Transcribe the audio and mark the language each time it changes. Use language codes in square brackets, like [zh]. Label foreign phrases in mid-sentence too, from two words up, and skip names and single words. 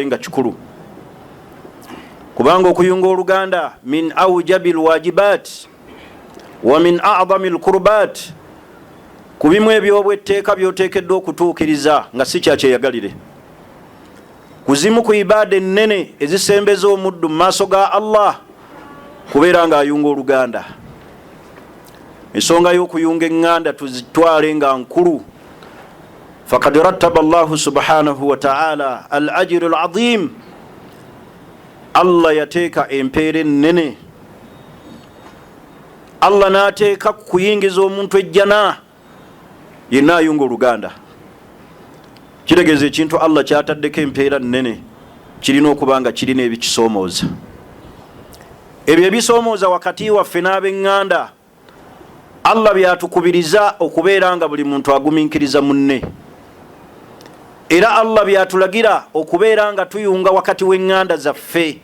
[lg] nga kikulu, kubanga okuyunga Oluganda [ar] من أوجب الواجبات ومن أعظم القربات, [lg] ku bimu ebyobwetteeka byoteekeddwa okutuukiriza nga si kyakyeyagalire, kuzimu ku ibaada ennene ezisembeza omuddu mu maaso ga Allah kubeera nga ayunga Oluganda. Ensonga y'okuyunga eŋŋanda tuzitwale nga nkulu. [ar] فقد رتب الله سبحانه وتعالى الأجر العظيم, [lg] Allah yateeka empeera ennene, Allah n'ateeka kuyingiza omuntu ejjana yenna ayunga Oluganda. Kitegeeza ekintu Allah kyataddeko empeera nnene kirina okuba nga kirina ebikisoomooza. Ebyo ebisoomooza wakati waffe n'ab'eŋŋanda Allah byatukubiriza okubeera nga buli muntu agumiikiriza munne, era Allah byatulagira okubeera nga tuyunga wakati w'eŋŋanda zaffe.